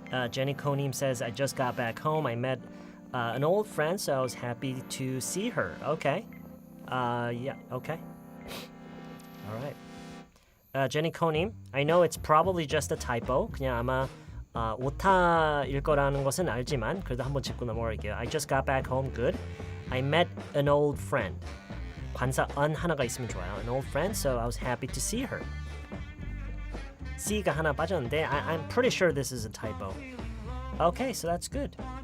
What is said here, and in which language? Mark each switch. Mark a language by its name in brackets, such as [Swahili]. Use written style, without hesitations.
[English] Jenny Konim says, I just got back home. I met an old friend, so I was happy to see her. Okay. Yeah, okay. All right. 제니 코님, I know it's probably just a typo. [Korean] 그냥 아마 오타일 거라는 것은 알지만 그래도 한번 짚고 넘어갈게요. [English] I just got back home. Good. I met an old friend. [Korean] 관사 un 하나가 있으면 좋아요. [English] An old friend, so I was happy to see her. [Korean] C가 하나 빠졌는데 [English] I'm pretty sure this is a typo. Okay, so that's good.